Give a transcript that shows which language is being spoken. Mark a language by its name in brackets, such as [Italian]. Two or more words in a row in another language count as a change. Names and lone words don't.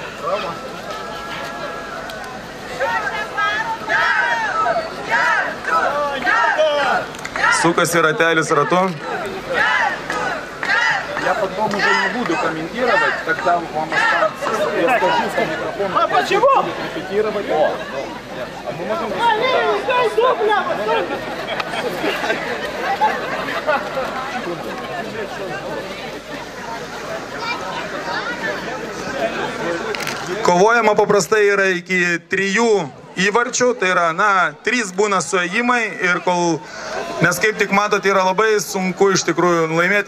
[Russian] Sukasi ratelis ratu. Я потом уже не буду комментировать, когда вам останется. Я скажу в микрофон, будет репетировать. А мы можем [Lithuanian] Kovojama paprastai yra iki 3 įvarčių, tai yra, 3 būna suėjimai ir nes kaip tik matot, yra labai sunku iš tikrųjų laimėti.